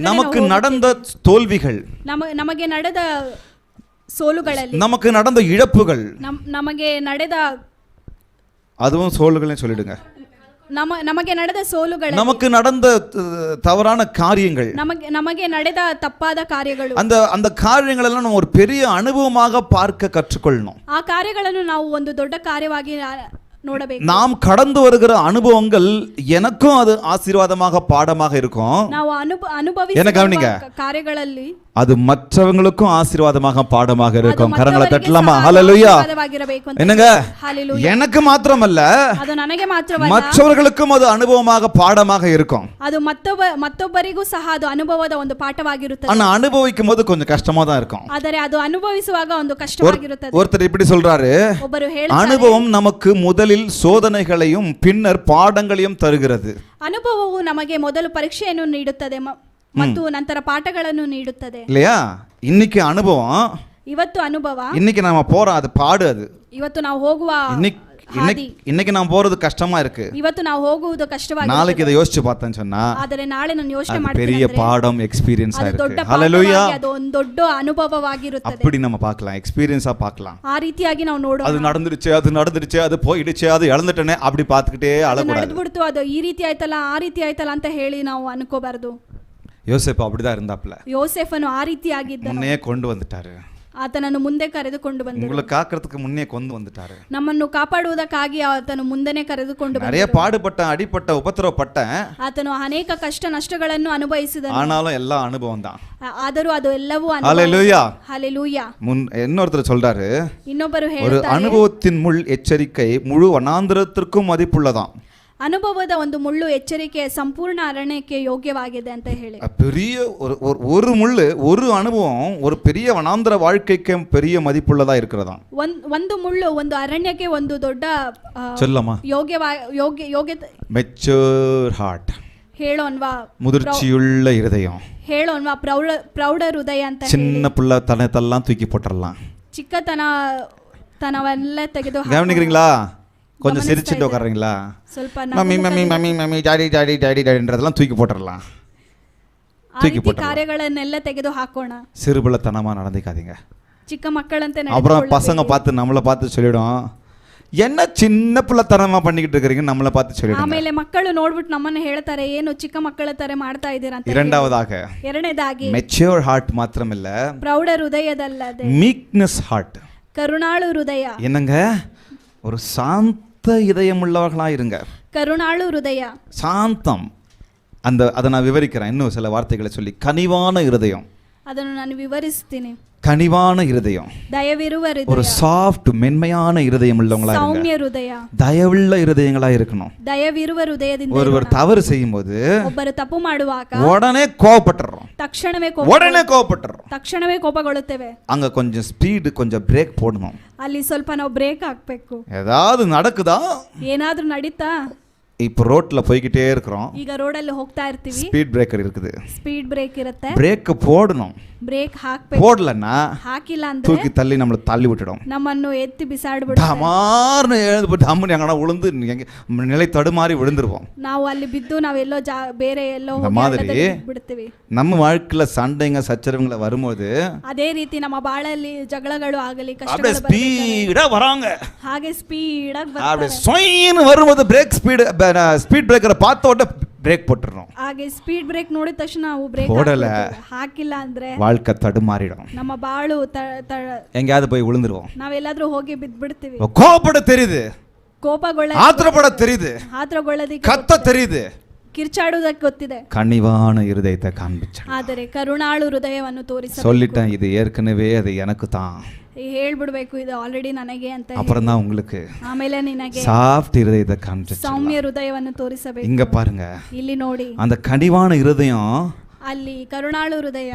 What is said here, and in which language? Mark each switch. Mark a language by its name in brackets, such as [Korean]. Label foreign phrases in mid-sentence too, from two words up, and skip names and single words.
[Tamil] நமக்கு நடந்த தோல்விகள், [Kannada] ನಮಗೆ ನಡೆದ ಸೋಲುಗಳಲ್ಲಿ, [Tamil] நமக்கு நடந்த இழப்புகள், [Kannada] ನಮಗೆ ನಡೆದ [Tamil] அதுவும் சோல்களே சொல்லிடுங்க, [Kannada] ನಮಗೆ ನಡೆದ ಸೋಲುಗಳು, [Tamil] நமக்கு நடந்த தவறான காரியங்கள், [Kannada] ನಮಗೆ ನಡೆದ ತಪ್ಪಾದ ಕಾರ್ಯಗಳು, [Tamil] அந்த காரியங்கள் எல்லாம் நம்ம ஒரு பெரிய அனுபவமாக பார்க்க கற்றுக்கொள்ளணும். [Kannada] ಆ ಕಾರ್ಯಗಳನ್ನು ನಾವು ಒಂದು ದೊಡ್ಡ ಕಾರ್ಯವಾಗಿ ನೋಡಬೇಕು. [Tamil] நாம் கடந்து வருகிற அனுபவங்கள் எனக்கும் அது ஆசீர்வாதமாக பாடமாக இருக்கும். [Kannada] ನಾವು ಅನುಭವಿಸಿದ ಕಾರ್ಯಗಳಲ್ಲಿ [Tamil] அது மற்றவங்களுக்கும் ஆசீர்வாதமாக பாடமாக இருக்கும். கரங்களை தட்டலாமா? ஹல்லேலூயா. என்னங்க, எனக்கு மாத்திரமல்ல, [Kannada] ಅದು ನನಗೆ ಮಾತ್ರವಲ್ಲ, [Tamil] மற்றவர்களுக்கும் அது அனுபவமாக பாடமாக இருக்கும். [Kannada] ಅದು ಮತ್ತೊಬ್ಬರಿಗೂ ಸಹ ಅದು ಅನುಭವದ ಒಂದು ಪಾಠವಾಗಿರುತ್ತದೆ. [Tamil] ஆனா அனுபவிக்கும் போது கொஞ்சம் கஷ்டமா தான் இருக்கும். [Kannada] ಆದರೆ ಅದು ಅನುಭವಿಸುವಾಗ ಒಂದು ಕಷ್ಟವಾಗಿರುತ್ತದೆ. [Tamil] ஒருத்தர் இப்படி சொல்றாரு, [Kannada] ಒಬ್ಬರು ಹೇಳ್ತಾರೆ, [Tamil] அனுபவம் நமக்கு முதலில் சோதனைகளையும் பின்னர் பாடங்களையும் தருகிறது. [Kannada] ಅನುಭವವು ನಮಗೆ ಮೊದಲು ಪರೀಕ್ಷೆಯನ್ನು ನೀಡುತ್ತದೆ ಮತ್ತು ನಂತರ ಪಾಠಗಳನ್ನು ನೀಡುತ್ತದೆ. [Tamil] இல்லையா? இன்னைக்கு அனுபவம், [Kannada] ಇವತ್ತು ಅನುಭವ, [Tamil] இன்னைக்கு நாம போறோம், அது பாடு, அது [Kannada] ಇವತ್ತು ನಾವು ಹೋಗುವ [Tamil] இன்னைக்கு நான் போறது கஷ்டமா இருக்கு, [Kannada] ಇವತ್ತು ನಾವು ಹೋಗುವುದು ಕಷ್ಟವಾಗಿದೆ, [Tamil] நாளைக்கு இதை யோசிச்சு பார்த்தேன்னு சொன்னா [Kannada] ಆದರೆ ನಾಳೆ ನಾನು ಯೋಚನೆ [Tamil] அது [Kannada] ಮಾಡ್ತೀನಿ [Tamil] பெரிய [Kannada] ಅಂದ್ರೆ [Tamil] பாடம் எக்ஸ்பீரியன்ஸா [Kannada] ಅದು ದೊಡ್ಡ [Tamil] இருக்கு. ஹalleluya. [Kannada] ಪಾಠವಾಗಿ, ಅದು ಒಂದು ದೊಡ್ಡ ಅನುಭವವಾಗಿರುತ್ತದೆ. [Tamil] அப்படி நம்ம பார்க்கலாம், எக்ஸ்பீரியன்ஸா பார்க்கலாம். [Kannada] ಆ ರೀತಿಯಾಗಿ ನಾವು ನೋಡೋಣ. [Tamil] அது நடந்துருச்சு அது போயிடுச்சு அது இழந்துட்டேனே அப்படி பார்த்துக்கிட்டே அழக்கூடாது. [Kannada] ನಡೆದ್ಬಿಡ್ತು, ಅದು ಈ ರೀತಿ ಆಯ್ತಲ್ಲ ಆ ರೀತಿ ಆಯ್ತಲ್ಲ ಅಂತ ಹೇಳಿ ನಾವು ಅನ್ಕೋಬಾರ್ದು. [Tamil] யோசேப்பு அப்படிதான் இருந்தாப்ல. [Kannada] ಯೋಸೇಫನು ಆ ರೀತಿಯಾಗಿದ್ದನು. [Tamil] முன்னே கொண்டு வந்துட்டாரு, [Kannada] ಆತನನ್ನು ಮುಂದೆ ಕರೆದುಕೊಂಡು ಬಂದನು. [Tamil] உங்களை காக்கிறதுக்கு முன்னே கொண்டு வந்துட்டாரு. [Kannada] ನಮ್ಮನ್ನು ಕಾಪಾಡುವುದಕ್ಕಾಗಿ ಆತನು ಮುಂದೆನೇ ಕರೆದುಕೊಂಡು ಬಂದನು. [Tamil] நிறைய பாடுபட்ட அடிப்பட்ட உபத்திரவப்பட்ட, [Kannada] ಆತನು ಅನೇಕ ಕಷ್ಟ ನಷ್ಟಗಳನ್ನು ಅನುಭವಿಸಿದನು. [Tamil] ஆனாலும் எல்லா அனுபவம் தான். [Kannada] ಆದರೂ ಅದು ಎಲ್ಲವೂ [Tamil] ஹalleluya. [Kannada] ಹಲ್ಲೆಲೂಯಾ. [Tamil] இன்னொருத்தர் சொல்றாரு, [Kannada] ಇನ್ನೊಬ್ಬರು [Tamil] ஒரு [Kannada] ಹೇಳ್ತಾರೆ, [Tamil] அனுபவத்தின் முள் எச்சரிக்கை முழு வனாந்திரத்திற்கும் மதிப்புள்ளதாம். [Kannada] ಅನುಭವದ ಒಂದು ಮುಳ್ಳು ಎಚ್ಚರಿಕೆ ಸಂಪೂರ್ಣ ಅರಣ್ಯಕ್ಕೆ ಯೋಗ್ಯವಾಗಿದೆ ಅಂತ ಹೇಳಿ. [Tamil] பெரிய ஒரு முள்ளு, ஒரு அனுபவம் ஒரு பெரிய வனாந்திர வாழ்க்கைக்கு பெரிய மதிப்புள்ளதா இருக்கிறதாம். [Kannada] ಒಂದು ಮುಳ್ಳು ಒಂದು ಅರಣ್ಯಕ್ಕೆ ಒಂದು ದೊಡ್ಡ [Tamil] சொல்லமா [Kannada] ಯೋಗ್ಯತೆ [English] mature heart, [Kannada] ಹೇಳೋನ್ವಾ [Tamil] முதிர்ச்சியுள்ள இருதயம், [Kannada] ಹೇಳೋನ್ವಾ ಪ್ರೌಢ ಹೃದಯ ಅಂತ. [Tamil] சின்ன பிள்ளை தனத்தெல்லாம் தூக்கி போட்டுடலாம், [Kannada] ಚಿಕ್ಕತನವೆಲ್ಲ ತೆಗೆದು [Tamil] கவனிக்கிறீங்களா? கொஞ்சம் சிரிச்சுட்டு உட்கார்றீங்களா? [Kannada] ಸ್ವಲ್ಪ [Tamil] மம்மி மம்மி மம்மி மம்மி டாடி டாடி டாடி டாடின்றதெல்லாம் தூக்கி போட்டுடலாம், தூக்கி போட்டு [Kannada] ಕಾರ್ಯಗಳನ್ನೆಲ್ಲ ತೆಗೆದು ಹಾಕೋಣ. [Tamil] சிறுபிள்ளைத்தனமா நடந்துக்காதீங்க. [Kannada] ಚಿಕ್ಕ ಮಕ್ಕಳಂತೆ [Tamil] அப்புறம் பசங்க பார்த்து நம்மளை பார்த்து சொல்லிடும், என்ன சின்ன பிள்ளைத்தனமா பண்ணிக்கிட்டு இருக்கிறீங்க, நம்மளை பார்த்து சொல்லிடும். [Kannada] ಆಮೇಲೆ ಮಕ್ಕಳು ನೋಡ್ಬಿಟ್ಟು ನಮ್ಮನ್ನ ಹೇಳ್ತಾರೆ, ಏನು ಚಿಕ್ಕ ಮಕ್ಕಳ ತರ ಮಾಡ್ತಾ ಇದ್ದೀರಾ ಅಂತ. ಎರಡನೇದಾಗಿ [English] mature heart [Tamil] மாத்திரமில்ல, [Kannada] ಪ್ರೌಢ ಹೃದಯದಲ್ಲದೆ [English] meekness heart, [Kannada] ಕರುಣಾಳು ಹೃದಯ. [Tamil] என்னங்க, ஒரு சாந்த இதயம் உள்ளவர்களா இருங்க. [Kannada] ಕರುಣಾಳು ಹೃದಯ, [Tamil] சாந்தம். அதை நான் விவரிக்கிறேன் இன்னும் சில வார்த்தைகளை சொல்லி. கனிவான இருதயம், [Kannada] ಅದನ್ನು ನಾನು ವಿವರಿಸ್ತೀನಿ. [Tamil] கனிவான இருதயம், [Kannada] ದಯವಿರುವ ಹೃದಯ, [Tamil] ஒரு சாஃப்ட் மென்மையான இருதயம் உள்ளவங்களா இருங்க. [Kannada] ಸೌಮ್ಯ ಹೃದಯ, [Tamil] தயவுள்ள இருதயங்களா இருக்கணும். [Kannada] ದಯವಿರುವ ಹೃದಯದಿಂದ. [Tamil] ஒருவர் தவறு செய்யும்போது [Kannada] ಒಬ್ಬರು ತಪ್ಪು ಮಾಡುವಾಗ [Tamil] உடனே கோபப்பட்டுறோம், உடனே கோபப்பட்டுறோம், [Kannada] ತಕ್ಷಣವೇ ಕೋಪಗೊಳ್ಳುತ್ತೇವೆ. [Tamil] அங்க கொஞ்சம் ஸ்பீடு, கொஞ்சம் பிரேக் போடணும். [Kannada] ಅಲ್ಲಿ ಸ್ವಲ್ಪ ನಾವು ಬ್ರೇಕ್ ಹಾಕ್ಬೇಕು. [Tamil] ஏதாவது நடக்குதா, [Kannada] ಏನಾದ್ರೂ ನಡೀತಾ, [Tamil] இப்போ ரோட்ல போய்கிட்டே இருக்கிறோம், [Kannada] ಈಗ ರೋಡಲ್ಲಿ ಹೋಗ್ತಾ ಇರ್ತೀವಿ, [English] speed breaker [Tamil] இருக்குது, [English] speed break [Kannada] ಇರುತ್ತೆ, [Tamil] பிரேக் போடணும். [Kannada] ಬ್ರೇಕ್ ಹಾಕ್ಬೇಕು. [Tamil] போடலன்னா [Kannada] ಹಾಕಿಲ್ಲ ಅಂದ್ರೆ [Tamil] தூக்கி தள்ளி நம்மளை தள்ளி விட்டுடும், [Kannada] ನಮ್ಮನ್ನು ಎತ್ತಿ ಬಿಸಾಡ್ಬಿಡುತ್ತೆ. [Tamil] டமார்னு எழுந்து போய் டம்முன்னு எங்கன்னா விழுந்து நிலை தடுமாறி விழுந்துருவோம். [Kannada] ನಾವು ಅಲ್ಲಿ ಬಿದ್ದು ನಾವೆಲ್ಲೋ ಬೇರೆ ಎಲ್ಲೋ ಬಿಡ್ತೀವಿ. [Tamil] நம்ம வாழ்க்கையில சண்டைங்க சச்சரவுங்களை வரும்போது [Kannada] ಅದೇ ರೀತಿ ನಮ್ಮ ಬಾಳಲ್ಲಿ ಜಗಳಗಳು ಆಗಲಿ, [Tamil] அப்படியே ஸ்பீடா வராங்க, [Kannada] ಹಾಗೆ ಸ್ಪೀಡ್ ಆಗಿ [Tamil] அப்படியே சொயின்னு வரும்போது [English] brake speed breaker [Tamil] பார்த்த உடனே பிரேக் போட்டுறோம். [Kannada] ಹಾಗೆ [English] speed break [Kannada] ನೋಡಿದ ತಕ್ಷಣ ನಾವು ಬ್ರೇಕ್ ಹಾಕಿಲ್ಲ ಅಂದ್ರೆ [Tamil] வாழ்க்கை தடுமாறிடும், [Kannada] ನಮ್ಮ ಬಾಳು [Tamil] எங்கயாவது போய் விழுந்துருவோம், [Kannada] ನಾವೆಲ್ಲಾದ್ರೂ ಹೋಗಿ ಬಿದ್ಬಿಡ್ತೀವಿ. [Tamil] கோபப்பட தெரியுது, ஆத்திரப்பட தெரியுது, [Kannada] ಆತ್ರಗೊಳ್ಳೋದಕ್ಕೆ [Tamil] கத்த தெரியுது, [Kannada] ಕಿರ್ಚಾಡುವುದಕ್ಕೆ ಗೊತ್ತಿದೆ, [Tamil] கனிவான இருதயத்தை காண்பிச்ச. [Kannada] ಆದರೆ ಕರುಣಾಳು ಹೃದಯವನ್ನು ತೋರಿಸ. [Tamil] சொல்லிட்டேன், இது ஏற்கனவே அது எனக்கு தான், [Kannada] ಹೇಳ್ಬಿಡ್ಬೇಕು, ಇದು ಆಲ್ರೆಡಿ ನನಗೆ ಅಂತ. [Tamil] அப்புறம் தான் உங்களுக்கு [Kannada] ಆಮೇಲೆ ನಿನಗೆ [Tamil] சாஃப்ட் இருதயத்தை காண்பிச்ச. [Kannada] ಸೌಮ್ಯ ಹೃದಯವನ್ನು ತೋರಿಸಬೇಕು. [Tamil] இங்க பாருங்க, [Kannada] ಇಲ್ಲಿ ನೋಡಿ, [Tamil] அந்த கனிவான இருதயம் [Kannada] ಅಲ್ಲಿ ಕರುಣಾಳು ಹೃದಯ